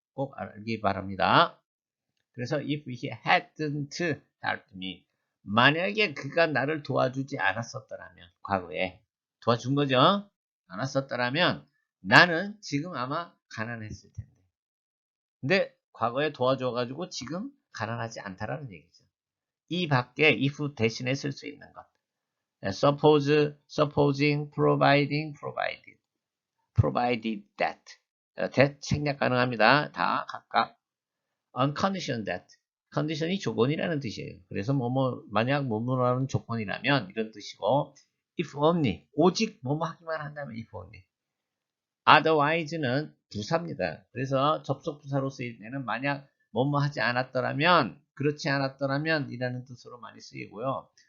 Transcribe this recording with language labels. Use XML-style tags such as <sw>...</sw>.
<ko>꼭 알기 바랍니다. 그래서</ko> <en>if he hadn't helped me,</en> <ko>만약에 그가 나를 도와주지 않았었더라면, 과거에 도와준 거죠. 않았었더라면 나는 지금 아마 가난했을 텐데. 근데 과거에 도와줘가지고 지금 가난하지 않다라는 얘기죠. 이 밖에 if 대신에 쓸 수 있는 것.</ko> <en>suppose, supposing, providing, provided that.</en> <ko>that 생략 가능합니다. 다 각각</ko> <en>on condition that.</en> <ko>컨디션이 조건이라는 뜻이에요. 그래서 만약 뭐뭐라는 조건이라면 이런 뜻이고 if only, 오직 뭐뭐 하기만 한다면 if only. otherwise는 부사입니다. 그래서 접속 부사로 쓰일 때는 만약 뭐뭐 하지 않았더라면, 그렇지 않았더라면 이라는 뜻으로 많이 쓰이고요.</ko>